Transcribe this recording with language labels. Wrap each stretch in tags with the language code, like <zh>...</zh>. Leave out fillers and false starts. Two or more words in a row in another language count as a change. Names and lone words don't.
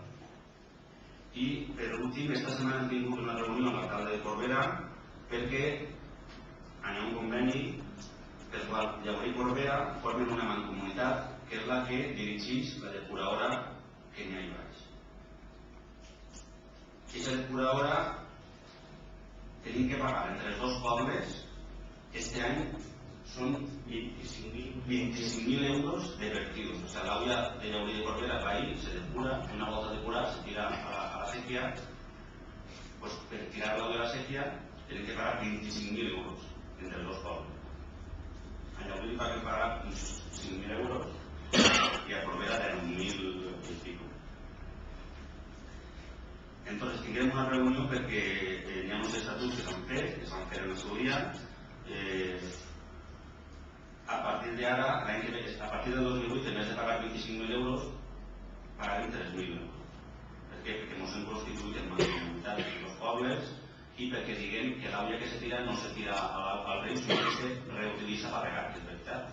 <ca>I, per últim, esta setmana hem tingut una reunió amb l'alcalde de Corbera perquè hi ha un conveni pel qual Llaurí i Corbera formen una mancomunitat que és la que dirigeix la depuradora que n'hi ha allà baix. Aquesta depuradora tenim que pagar entre els dos pobles este any son 25.000 euros de vertidos.</ca> <es>O sea, la olla de Llaurí de Corbera va ahí, se depura,</es> <ca>una volta depurada,</ca> <es>se tira a la sequía. Pues per tirar la olla a la sequía tienen que pagar 25.000 euros entre los dos pobles. A Llaurí va que pagar 5.000 euros y a Corbera de 1.000 y pico. Entonces,</es> <ca>tinguem una reunió perquè hi ha uns estatuts que s'han fet en el seu dia. A partir d'ara, l'any que ve, a partir del 2008,</ca> <es>en vez de</es> <ca>pagar 25.000 euros, pagarem 3.000 euros. Per què? Perquè no s'han constituït en mancomunitat els pobles i perquè diguem que l'olla que se tira no se tira al riu, sinó que se reutilitza per regar, que és veritat.</ca>